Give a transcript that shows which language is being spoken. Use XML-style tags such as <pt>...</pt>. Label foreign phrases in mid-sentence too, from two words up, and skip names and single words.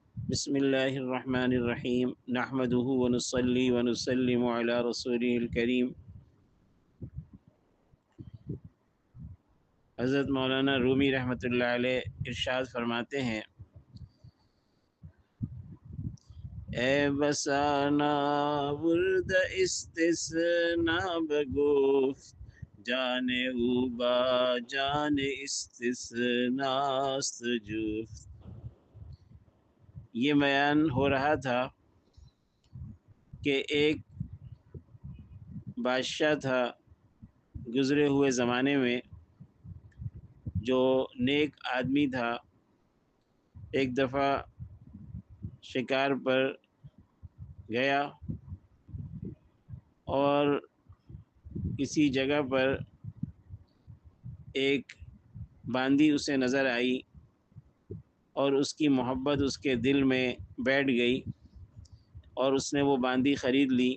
<ar>بسم اللہ الرحمن الرحیم نحمده ونصلی ونسلم علی رسوله الکریم۔</ar> <ur>حضرت مولانا رومی</ur> <ar>رحمۃ اللہ علیہ</ar> <ur>ارشاد فرماتے ہیں،</ur> <fa>اے بسانا ورد استثناء بگفت، جانے او با جان استثناء است جفت۔</fa> <ur>یہ بیان ہو رہا تھا کہ ایک بادشاہ تھا گزرے ہوئے زمانے میں، جو نیک آدمی تھا۔ ایک دفعہ شکار پر گیا اور کسی جگہ پر ایک باندی اسے نظر آئی اور اس کی محبت اس کے دل میں بیٹھ گئی اور اس نے وہ باندی خرید لی۔</ur>